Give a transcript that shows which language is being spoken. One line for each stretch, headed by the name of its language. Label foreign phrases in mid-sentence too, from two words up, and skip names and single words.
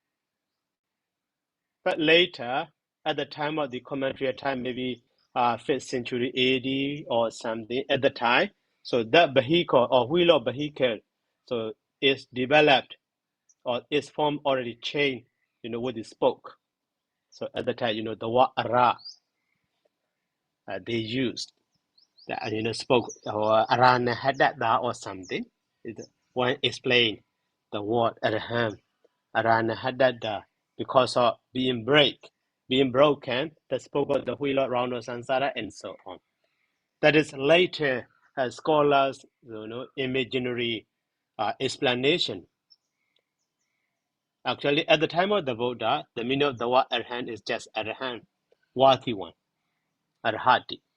English: But later, at the time of the commentary time, maybe 5th century AD or something, at the time, so that vehicle or wheel of vehicle, so is developed or its form already changed, with the spoke. So at the time, the word ara they used, that spoke or
Pali: arana hadada
English: or something. One explain the word
Pali: araham, arana hadada,
English: because of being broken, the spoke of the wheel around samsara and so on. That is later scholars, imaginary explanation. Actually, at the time of the Buddha, the meaning of the word arhan is just arhan, worthy one, arhati.